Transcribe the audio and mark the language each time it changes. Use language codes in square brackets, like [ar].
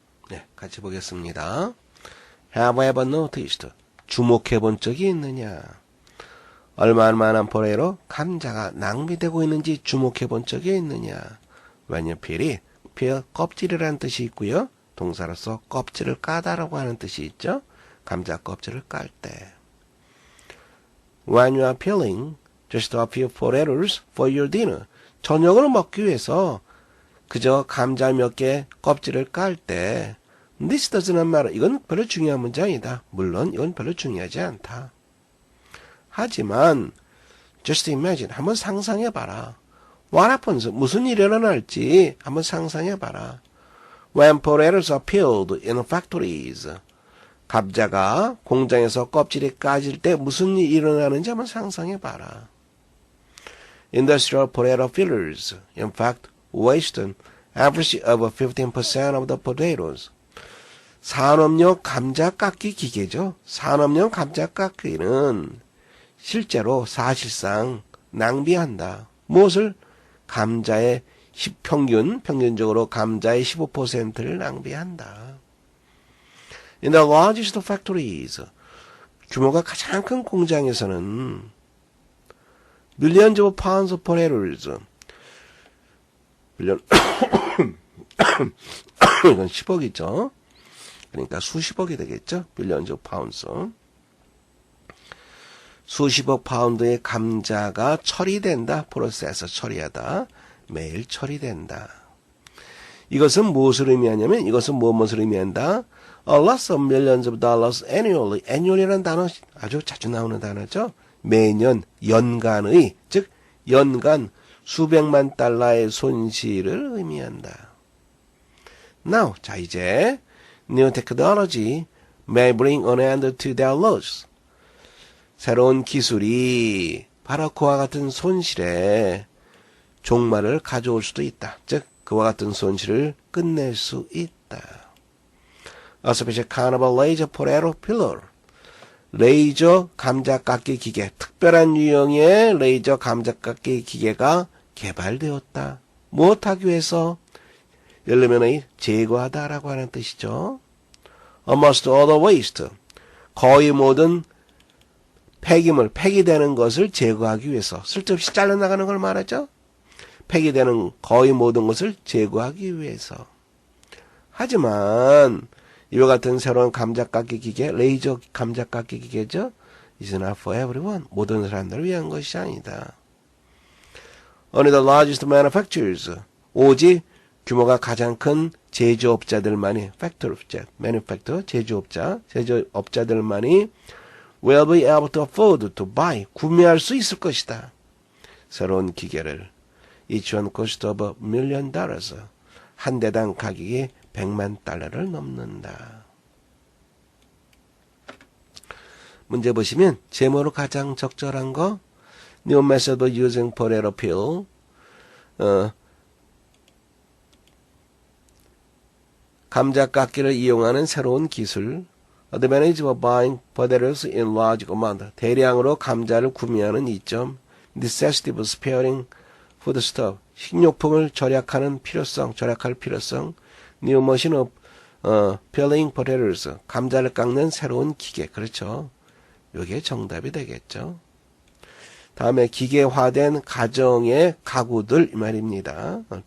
[ko] 네, 같이 보겠습니다. [en] Have I ever noticed? [ko] 주목해 본 적이 있느냐? 얼마만한 포레로 감자가 낭비되고 있는지 주목해 본 적이 있느냐? [en] when you peel it, peel [ko] 껍질이라는 뜻이 있고요. 동사로서 껍질을 까다라고 하는 뜻이 있죠. 감자 껍질을 깔 때. [en] When you are peeling just a few potatoes for your dinner. [ko] 저녁을 먹기 위해서 그저 감자 몇 개 껍질을 깔 때 [en] This doesn't matter. [ko] 이건 별로 중요한 문장이다. 물론 이건 별로 중요하지 않다. 하지만 [en] just imagine. [ko] 한번 상상해봐라. [en] What happens? [ko] 무슨 일이 일어날지 한번 상상해봐라. [en] When potatoes are peeled in factories. [ko] 감자가 공장에서 껍질이 까질 때 무슨 일이 일어나는지 한번 상상해봐라. [en] Industrial potato fillers, in fact, waste an average of 15% of the potatoes. [ko] 산업용 감자 깎기 기계죠. 산업용 감자 깎기는 실제로 사실상 낭비한다. 무엇을? 감자의 평균적으로 감자의 15%를 낭비한다. [en] In the largest factories, [ko] 규모가 가장 큰 공장에서는 [en] millions of pounds of potatoes, [ko] 이건 10억이죠. 그러니까 수십억이 되겠죠. [en] millions of pounds. [ko] 수십억 파운드의 감자가 처리된다. 프로세스 처리하다. 매일 처리된다. 이것은 무엇을 의미하냐면 이것은 무엇을 의미한다? [en] A loss of millions of dollars annually. [ko] annual이라는 단어 아주 자주 나오는 단어죠. 매년 연간의 즉 연간 수백만 달러의 손실을 의미한다. [en] Now [ko] 자 이제 [en] New technology may bring an end to their loss. [ko] 새로운 기술이 바로 그와 같은 손실에 종말을 가져올 수도 있다. 즉 그와 같은 손실을 끝낼 수 있다. [en] A special kind of a laser potato peeler. [ko] 레이저 감자깎기 기계, 특별한 유형의 레이저 감자깎기 기계가 개발되었다. 무엇하기 위해서? 예를 들면 제거하다라고 하는 뜻이죠. [en] Almost all the waste, [ko] 거의 모든 폐기물, 폐기되는 것을 제거하기 위해서, 쓸데없이 잘라나가는 걸 말하죠. 폐기되는 거의 모든 것을 제거하기 위해서. 하지만 이와 같은 새로운 감자깎기 기계, 레이저 감자깎기 기계죠. [en] is not for everyone. [ko] 모든 사람들을 위한 것이 아니다. [en] Only the largest manufacturers, [ko] 오직 규모가 가장 큰 제조업자들만이, [en] manufacturer, [ko] 제조업자들만이 [en] will be able to afford to buy, [ko] 구매할 수 있을 것이다. 새로운 기계를. [en] Each one cost of $1 million. [ko] 한 대당 가격이 $1,000,000를 넘는다. 문제 보시면 제목으로 가장 적절한 거 [en] New method of using potato peel. [ko] 감자깎기를 이용하는 새로운 기술. [en] Advantage of buying potatoes in large amount. [ko] 대량으로 감자를 구매하는 이점. [en] Necessity of sparing foodstuff. [ko] 식료품을 절약할 필요성. [en] New machine of peeling potatoes. [ko] 감자를 깎는 새로운 기계. 그렇죠. 이게 정답이 되겠죠. 다음에 기계화된 가정의 가구들 이 말입니다.